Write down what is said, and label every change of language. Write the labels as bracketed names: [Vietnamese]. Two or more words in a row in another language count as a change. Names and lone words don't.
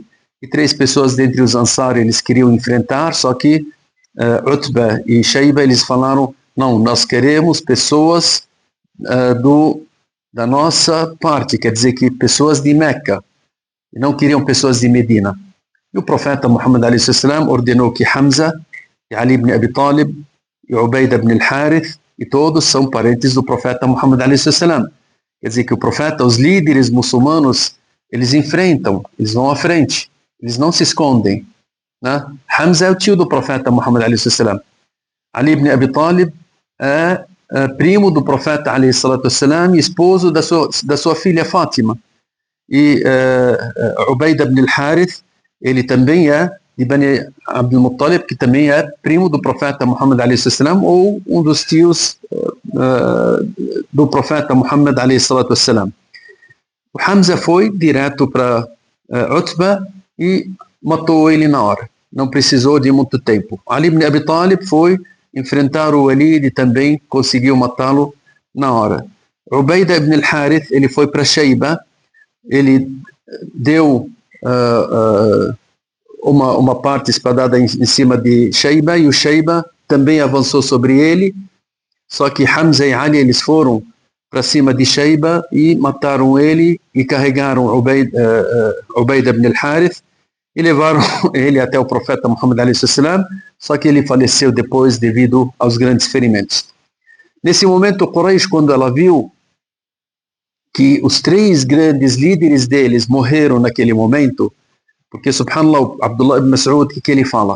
[Portuguese] E 3 pessoas dentre os Ansar eles queriam enfrentar, só que Utbah e Shayba eles falaram: não, nós queremos pessoas da nossa parte, quer dizer que pessoas de Meca, e não queriam pessoas de Medina. E o profeta Muhammad a.s. ordenou que Hamza e Ali ibn Abi Talib e Ubaida ibn al-Harith, e todos são parentes do profeta Muhammad a.s. Quer dizer que o profeta, os líderes muçulmanos, eles enfrentam, eles vão à frente, eles não se escondem, né? Hamza é o tio do profeta Muhammad a.s. Ali ibn Abi Talib é primo do profeta a.s. e esposo da sua filha Fátima. E Ubaida ibn al-Harith, ele também é de Bani Abdul Muttalib, que também é primo do profeta Muhammad a.s. ou um dos tios do profeta Muhammad a.s. O Hamza foi direto para Utbah e matou ele na hora. Não precisou de muito tempo. Ali ibn Abi Talib foi enfrentar o Walid e também conseguiu matá-lo na hora. Ubaida ibn al-Harith, ele foi para Shayba, ele deu uma parte espadada em cima de Shayba, e o Shayba também avançou sobre ele, só que Hamza e Ali eles foram para cima de Shayba e mataram ele e carregaram Ubaida ibn al-Harith e levaram ele até o profeta Muhammad a.s., só que ele faleceu depois devido aos grandes ferimentos. Nesse momento, Quraysh, quando ela viu que os 3 grandes líderes deles morreram naquele momento, porque, subhanallah, Abdullah ibn Mas'ud, o que ele fala?